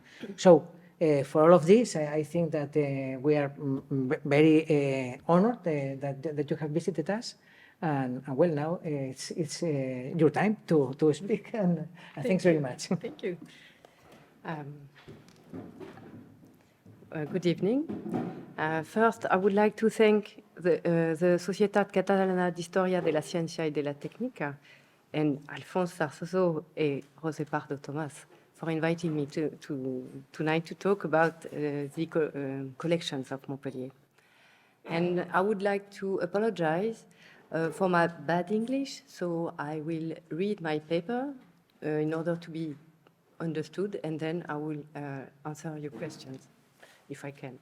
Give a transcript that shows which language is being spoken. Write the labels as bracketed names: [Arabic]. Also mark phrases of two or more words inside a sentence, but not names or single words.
[English] So for all of this, I think that we are very honored that you have visited us. And well, now it's your time to speak, and thanks very much. Thank you. Good evening. First, I would like to thank the Societat Catalana d'Historia de la Ciència y de la Tècnica and Alphonse Sarsoso and José Pardo Tomás for inviting me tonight to talk about the collections of Montpellier. And I would like to apologize for my bad English, so I will read my paper in order to be understood, and then I will answer your questions, if I can.